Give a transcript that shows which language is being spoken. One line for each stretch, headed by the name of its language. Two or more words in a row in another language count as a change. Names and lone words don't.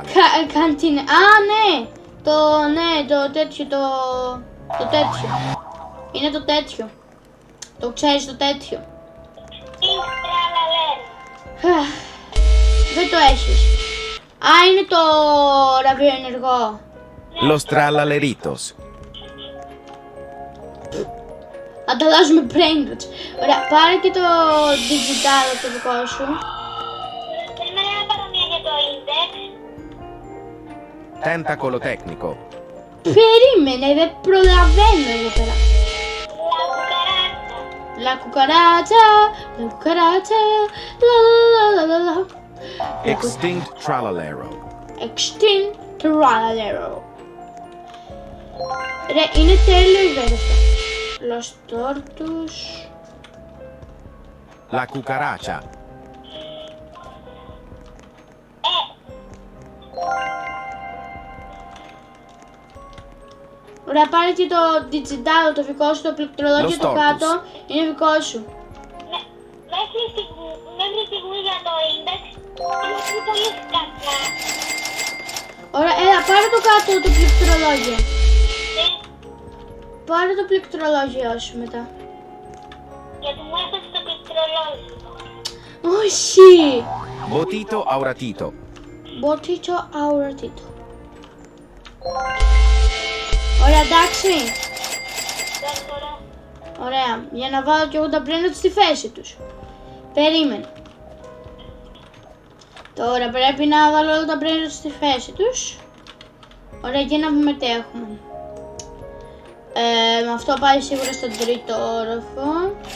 Greek: Καντίνε. Α, ναι! Το τέτοιο, το τέτοιο. Είναι το τέτοιο. Το ξέρεις το τέτοιο. Δεν το έχεις. Α, είναι το ραδιοενεργό. Los trallaleritos. Ανταλλάζουμε
English: brain roots.
Greek: Ωραία, πάρε και το digital το δικό σου. Περιμένω να πάρω μία για το index. Tentacolo tecnico. Περίμενε, δεν προλαβαίνω εδώ πέρα. La cucaracha. La cucaracha, la la la la la. Extinct trallalero. Extinct trallalero. Ρε, είναι τέλειο η βέβαια αυτό. Los tortus. La cucaracha. Ωραία, πάρε και το digital, το δικό σου, το πληκτρολόγιο Los το tortus. κάτω, είναι δικό σου. Μέχρι στιγμή για το index είναι πολύ σκατά. Ωραία, έλα, πάρε το κάτω το πληκτρολόγιο. Πάρε το πληκτρολόγιο σου μετά. Γιατί μου έφτασε το πληκτρολόγιο. Όχι! Botito auratito. Botito auratito. Ωραία, εντάξει. Δεύτερο. Ωραία, για να βάλω και εγώ τα brain στη θέση τους. Περίμενε. Τώρα πρέπει να βάλω όλα τα brain στη θέση τους. Ωραία, και να δούμε τι έχουμε. Με αυτό πάει σίγουρα στον τρίτο όροφο.